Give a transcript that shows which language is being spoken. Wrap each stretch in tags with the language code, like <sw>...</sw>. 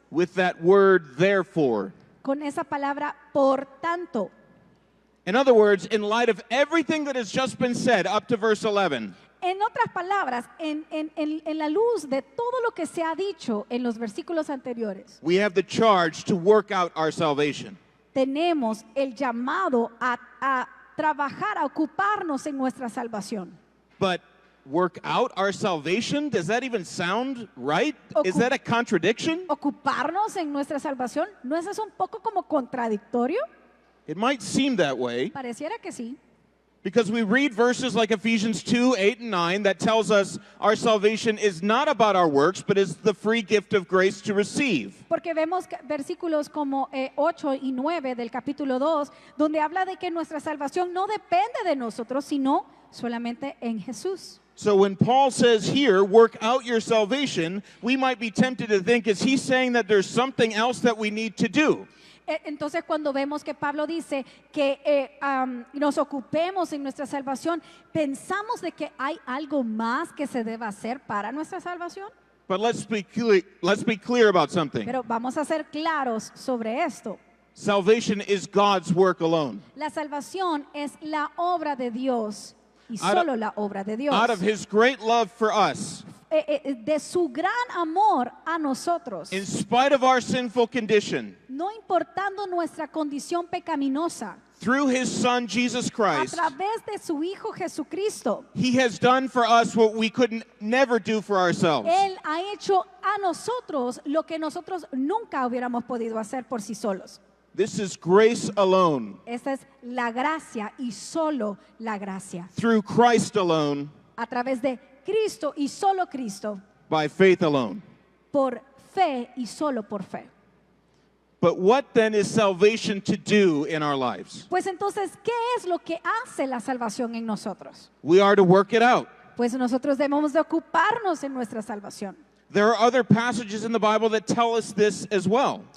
<en>With that word, therefore.</en> <es>Con esa palabra, por tanto.</es> <en>In other words, in light of everything that has just been said up to verse 11,</en> <es>En otras palabras, en la luz de todo lo que se ha dicho en los versículos anteriores,</es> <en>we have the charge to work out our salvation.</en> <es>tenemos el llamado a trabajar, a ocuparnos en nuestra salvación.</es> <en>But work out our salvation? Does that even sound right? Is</en> <es>Ocu-</es> <en>that a contradiction?</en> <es>Ocuparnos en nuestra salvación, ¿no es eso un poco como contradictorio?</es> <en>It might seem that way</en> <es>Pareciera que sí.</es> <en>because we read verses like Ephesians 2, 8, and 9 that tells us our salvation is not about our works, but is the free gift of grace to receive.</en> <es>Porque vemos versículos como 8 y 9 del capítulo 2, donde habla de que nuestra salvación no depende de nosotros, sino solamente en Jesús.</es> <en>So when Paul says here, work out your salvation, we might be tempted to think, is he saying that there's something else that we need to do?</en> <es>Entonces cuando vemos que Pablo dice que nos ocupemos en nuestra salvación, pensamos de que hay algo más que se deba hacer para nuestra salvación.</es> <en>But let's be clear about something.</en> <es>Pero vamos a ser claros sobre esto.</es> <en>Salvation is God's work alone.</en> <es>La salvación es la obra de Dios y</es> <en>Out of-</en> <es>solo la obra de Dios.</es> <en>Out of his great love for us,</en> <es>De su gran amor a nosotros,</es> <en>in spite of our sinful condition,</en> <es>no importando nuestra condición pecaminosa,</es> <en>through his son Jesus</en> <es>a</es> <en>Christ,</en> <es>través de su Hijo Jesucristo,</es> <en>he has done for us what we could never do for ourselves.</en> <es>Él ha hecho a nosotros lo que nosotros nunca hubiéramos podido hacer por sí solos.</es> <en>This is grace alone,</en> <es>Esta es la gracia y solo la gracia.</es> <en>through Christ alone,</en> <es>A través de Cristo y solo Cristo,</es> <en>by faith alone.</en> <es>por fe y solo por fe.</es> <en>But what then is salvation to do in our lives?</en> <es>Pues entonces, ¿qué es lo que hace la salvación en nosotros?</es> <en>We are to work it out.</en> <es>Pues nosotros debemos de ocuparnos en nuestra salvación.</es> <en>There are other passages in the Bible that tell us this as well,</en>